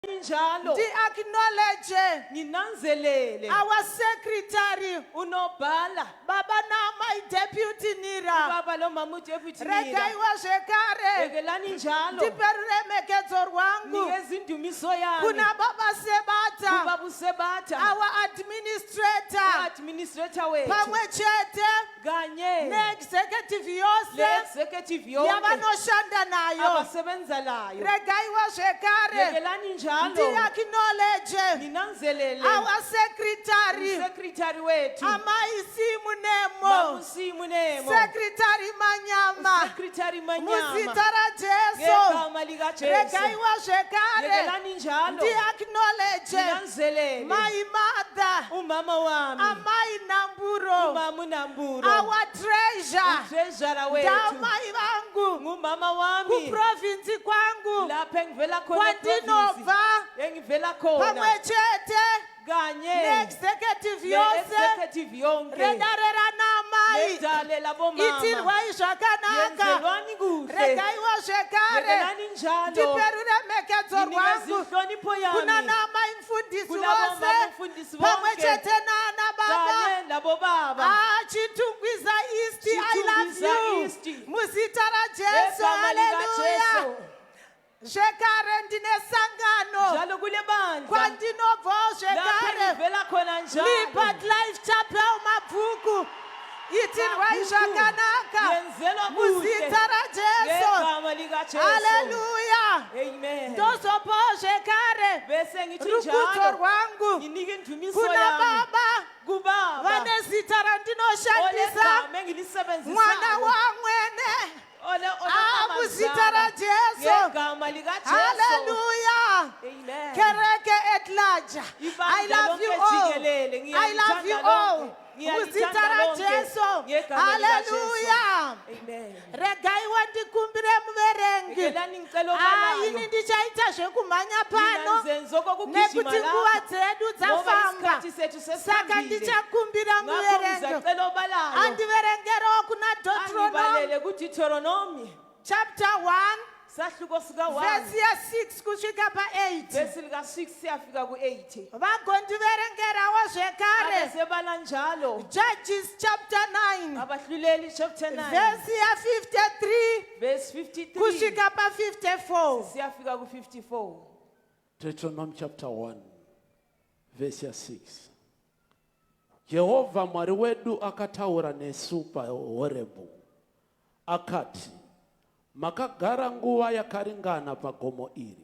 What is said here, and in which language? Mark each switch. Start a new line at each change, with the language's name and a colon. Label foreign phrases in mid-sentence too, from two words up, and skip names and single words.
English: acknowledge our secretary
North Ndebele: unobhala
Shona: baba na
English: my deputy
Shona: nira
North Ndebele: baba lo mama udeputy
Shona: regaiwa zvekare
North Ndebele: bekelani njalo
Shona: ndiperure mekedzo rwangu
North Ndebele: nikeza indumiso yami
Shona: kuna baba sebata
North Ndebele: kubaba usebata
English: our administrator
North Ndebele: wethu
Shona: pamwe chete
North Ndebele: kanye
Shona: ne-executive yose
North Ndebele: executive yonke
Shona: yabanoshanda nayo
North Ndebele: abasebenza layo
Shona: regaiwa zvekare
North Ndebele: bekelani njalo
Shona: ndi-acknowledge
North Ndebele: ninanzelele
English: our secretary
North Ndebele: wethu
Shona: amai Simu Nemo secretary manyama muzita rajesu
North Ndebele: ngegama likaJesu
Shona: regaiwa zvekare
North Ndebele: bekelani njalo
Shona: ndi-acknowledge
North Ndebele: ninanzelele
English: my mother
North Ndebele: umama wami
Shona: amai namburo
North Ndebele: umama unamburo
English: our treasure
North Ndebele: wethu
Shona: ndamai vangu
North Ndebele: ngumama wami
Shona: kuprovinsi kwangu
North Ndebele: lapha engivela khona
Shona: kwandinova
North Ndebele: engivela
Shona: pamwe
North Ndebele: khona
Shona: chete
North Ndebele: kanye
Shona: ne-executive yose
North Ndebele: executive yonke
Shona: redarera namai
North Ndebele: nedalela bomama
Shona: itirwai zvakanaka
North Ndebele: yenzelwani kuhle
Shona: regaiwa zvekare
North Ndebele: bekelani njalo
Shona: ndiperure mekedzo rwangu
North Ndebele: ninezihlonipho
Shona: kuna
North Ndebele: yami
Shona: namai mfundisi
North Ndebele: kulabo
Shona: wose
North Ndebele: mama mfundisi
Shona: pamwe
North Ndebele: wonke
Shona: chete nana baba
North Ndebele: kanye labo baba
English: chitungwiza east I Chitungwiza love East.
Shona: you muzita rajesu
North Ndebele: ngegama haleluya likaJesu
Shona: zvekare ndine sangano
North Ndebele: njalo kule bandla
Shona: kwandinobvawo
North Ndebele: lapha
Shona: zvekare
North Ndebele: engivela khona njalo
Shona: Lipat Life Chapel mabhuku itirwai zvakanaka
North Ndebele: yenzelwa kuhle
Shona: muzita rajesu
North Ndebele: ngegama likaJesu haleluya amen
Shona: ndozopawo zvekare
North Ndebele: bese ngithi
Shona: rukudzo
North Ndebele: njalo
Shona: rwangu
North Ndebele: nginike indumiso
Shona: kuna
North Ndebele: yami
Shona: baba
North Ndebele: kubaba
Shona: vane zita randinoshandisa
North Ndebele: olegama engilisebenzisayo
Shona: mwana wamwene muzita rajesu
North Ndebele: ngegama likaJesu haleluya amen
Shona: kereke
English: at large I love you all I love you all
Shona: muzita rajesu haleluya regaiwa ndikumbire muverengi ini ndichaita zvekumhanya pano nekuti nguva dzedu dzafamba saka ndichakumbira muverengo andiverengerawo kuna Deuteronomy chapter 1
North Ndebele: sahluko sika 1
Shona: verse ya 6 kusvika pa8
North Ndebele: verse lika 6 siyafika ku8
Shona: vagondiverengerawo zvekare
North Ndebele: abasebala njalo
English: Judges chapter 9
North Ndebele: abahluleli chapter 9
Shona: verse ya 53
North Ndebele: verse 53
Shona: kusvika pa 54
North Ndebele: siyafika ku54
Shona: Deuteronomy chapter 1 verse ya 6 Jehova Mwari wedu akataura nesu paHorebhu akati makagara nguva yakaringana pagomo iri